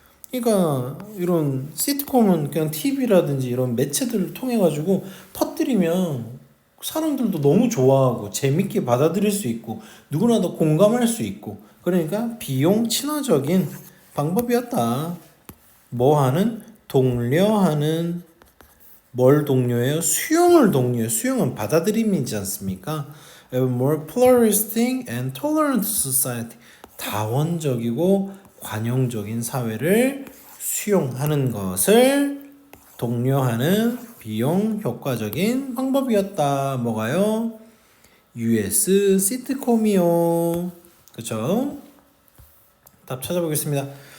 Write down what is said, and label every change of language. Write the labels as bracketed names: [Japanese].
[Korean] 그러니까 이런 시트콤은 그냥 TV라든지 이런 매체들을 통해 가지고 퍼뜨리면 사람들도 너무 좋아하고 재밌게 받아들일 수 있고 누구나 더 공감할 수 있고 그러니까 비용 친화적인 방법이었다. 뭐 하는? 독려하는 뭘 독려해요? 수용을 독려해요. 수용은 받아들임이지 않습니까? [English] A more pluralistic and tolerant society. [Korean] 다원적이고 관용적인 사회를 수용하는 것을 독려하는 비용 효과적인 방법이었다. 뭐가요? US 시트콤이요. 그쵸? 답 찾아보겠습니다.